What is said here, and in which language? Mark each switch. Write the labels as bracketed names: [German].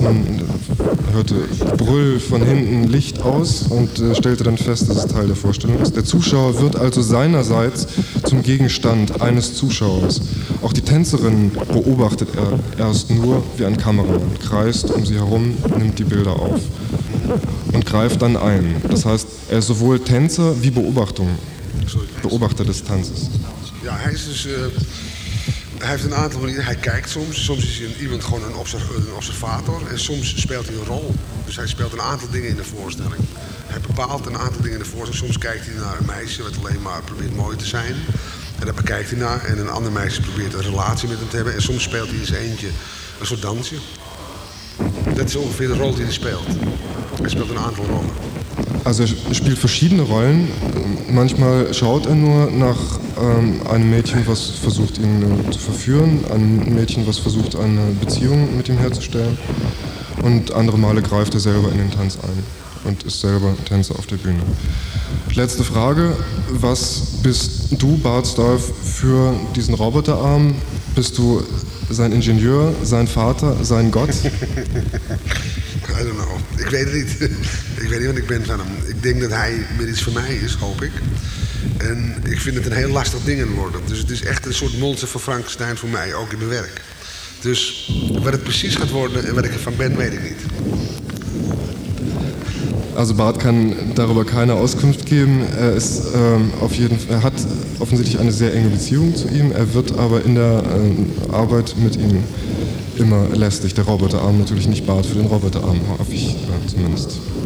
[German] Man hörte Brüll von hinten, Licht aus und stellte dann fest, dass es Teil der Vorstellung ist. Der Zuschauer wird also seinerseits zum Gegenstand eines Zuschauers. Auch die Tänzerin beobachtet er erst nur wie ein Kameramann, kreist um sie herum, nimmt die Bilder auf und greift dann ein. Das heißt, er ist sowohl Tänzer wie Beobachter des Tanzes. [Dutch] Ja, hij is dus, hij heeft een aantal manieren. Hij kijkt soms. Soms is iemand gewoon een observator. En soms speelt hij een rol. Dus hij speelt een aantal dingen in de voorstelling. Hij bepaalt een aantal dingen in de voorstelling. Soms kijkt hij naar een meisje wat alleen maar probeert mooi te zijn. En daar bekijkt hij naar. En een ander meisje probeert een relatie met hem te hebben. En soms speelt hij eens eentje een soort dansje. Dat is ongeveer de rol die hij speelt. Hij speelt een aantal rollen. [German] Also er spielt verschiedene Rollen. Manchmal schaut er nur nach einem Mädchen, was versucht, ihn zu verführen. Ein Mädchen, was versucht, eine Beziehung mit ihm herzustellen. Und andere Male greift er selber in den Tanz ein und ist selber Tänzer auf der Bühne. Letzte Frage. Was bist du, Bartsdorf, für diesen Roboterarm? Bist du sein Ingenieur, sein Vater, sein Gott? [English] I don't know. [Dutch] Ik weet het niet. Ik weet niet wat ik ben van hem. Ik denk dat hij meer iets voor mij is, hoop ik. En ik vind het een heel lastig ding in worden. Dus het is echt een soort monster van Frankenstein voor mij, ook in mijn werk. Dus wat het precies gaat worden en wat ik ervan ben, weet ik niet. [German] Also Bart kann darüber keine Auskunft geben. Er ist auf jeden Fall, er hat offensichtlich eine sehr enge Beziehung zu ihm. Er wird aber in der Arbeit mit ihm immer lästig. Der Roboterarm natürlich nicht Bart für den Roboterarm, hoffe ich zumindest.